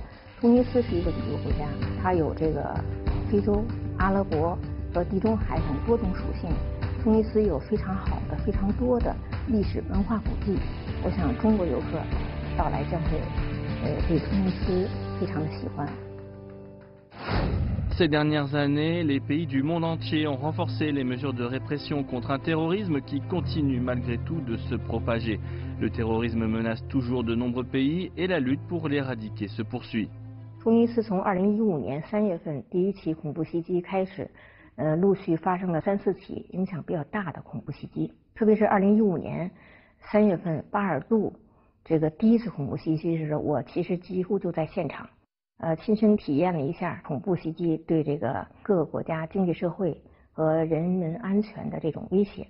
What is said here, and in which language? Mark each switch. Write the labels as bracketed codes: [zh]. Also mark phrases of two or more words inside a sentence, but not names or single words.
[zh] 突尼斯是一个旅游国家，它有这个非洲、阿拉伯和地中海等多种属性。突尼斯有非常好的、非常多的历史文化古迹，我想中国游客到来将会对突尼斯非常的喜欢。 [fr] Ces dernières années, les pays du monde entier ont renforcé les mesures de répression contre un terrorisme qui continue malgré tout de se propager. Le terrorisme menace toujours de nombreux pays et la lutte pour l'éradiquer se poursuit. [zh] 突尼斯从2015年3月份第一起恐怖袭击开始，陆续发生了3、4起影响比较大的恐怖袭击。特别是2015年3月份巴尔杜这个第一次恐怖袭击时，我其实几乎就在现场，亲身体验了一下恐怖袭击对这个各个国家经济社会和人民安全的这种威胁。